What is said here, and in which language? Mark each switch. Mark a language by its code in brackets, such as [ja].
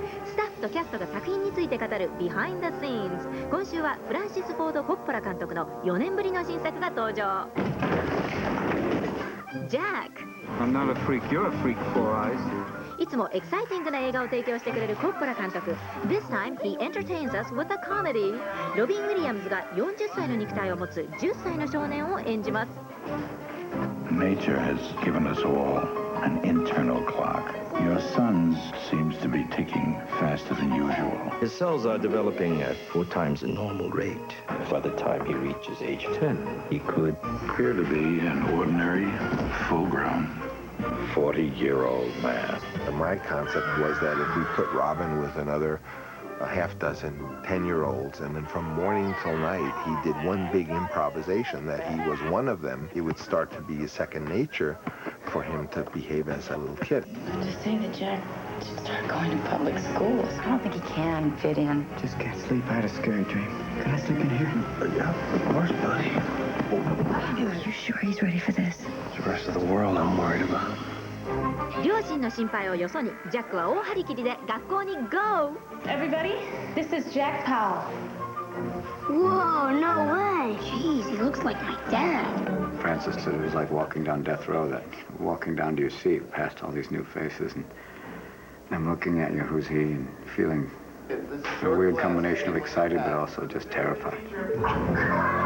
[ja] スタッフとキャストが作品について語る [en] Behind the Scenes。 [ja] 今週はフランシス・フォード・コッポラ監督の4年ぶりの新作が登場。ジャック。 [en] I'm not a freak, you're a freak, Four Eyes. [ja] いつもエキサイティングな映画を提供してくれるコッポラ監督。 [en] This time he entertains us with a comedy。 [ja] ロビン・ウィリアムズが40歳の肉体を持つ10歳の少年を演じます。 [en] Nature has given us all an internal clock. Your son seems to be ticking faster than usual. His cells are developing at 4 times the normal rate. By the time he reaches age 10, he could Appear to be an ordinary, full-grown 40-year-old man. My concept was that if we put Robin with a half dozen 10-year-olds, and then from morning till night he did one big improvisation that he was one of them, it would start to be a second nature for him to behave as a little kid. Just say that Jack should start going to public schools. I don't think he can fit in. Just can't sleep. I had a scary dream. Can I sleep in here? Yeah, of course, buddy. Are you sure he's ready for this? The rest of the world I'm worried about. [ja] 両親の心配をよそにジャックは大張り切りで学校に GO! [en] Everybody, this is Jack Powell. Whoa, no way. Jeez, he looks like my dad. Francis said it was like walking down death row, that walking down to your seat past all these new faces, and I'm looking at you, who's he, and feeling a weird combination of excited but also just terrified.